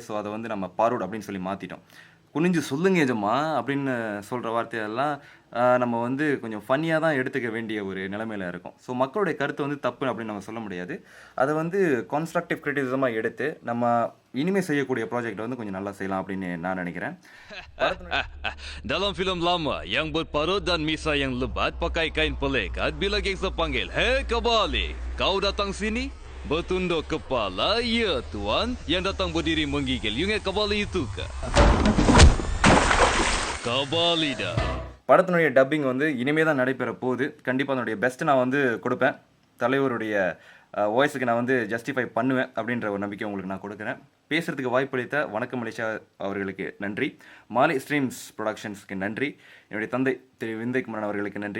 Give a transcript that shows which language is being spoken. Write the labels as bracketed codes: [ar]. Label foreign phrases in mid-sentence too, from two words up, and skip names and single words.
[ta] ஸோ அதை வந்து நம்ம பார்வர்ட் அப்படின்னு சொல்லி மாற்றிட்டோம். குனிஞ்சு சொல்லுங்க எஜமா அப்படின்னு சொல்கிற வார்த்தையெல்லாம் நம்ம வந்து கொஞ்சம் ஃபன்னியாக தான் எடுத்துக்க வேண்டிய ஒரு நிலைமையில் இருக்கும். ஸோ மக்களுடைய கருத்து வந்து தப்பு அப்படின்னு நம்ம சொல்ல முடியாது. அதை வந்து [en] constructive criticism [ta] எடுத்து நம்ம இனிமேல் செய்யக்கூடிய ப்ராஜெக்ட் வந்து கொஞ்சம் நல்லா செய்யலாம் அப்படின்னு நான் நினைக்கிறேன். [ms] Dalam film lama yang berparut dan misai yang lebat pakai kain pelekat bila gangster panggil, "Hei Kabali, kau datang sini?" Bertunduk kepala, "Ya tuan." Yang datang berdiri menggigil. You ingat Kabali itu ke? Kabali dah. [ta] படத்தினுடைய டப்பிங் வந்து இனிமே தான் நடைபெற போகுது. கண்டிப்பாக அதனுடைய பெஸ்ட்டு நான் வந்து கொடுப்பேன். தலைவருடைய வாய்ஸுக்கு நான் வந்து ஜஸ்டிஃபை பண்ணுவேன் அப்படின்ற ஒரு நம்பிக்கை உங்களுக்கு நான் கொடுக்குறேன். பேசுகிறதுக்கு வாய்ப்பளித்த வணக்கம் மலேசியா அவர்களுக்கு நன்றி. மாலை ஸ்ட்ரீம்ஸ் ப்ரொடக்ஷன்ஸ்க்கு நன்றி. என்னுடைய தந்தை திரு விந்தைக்குமரன் அவர்களுக்கு நன்றி.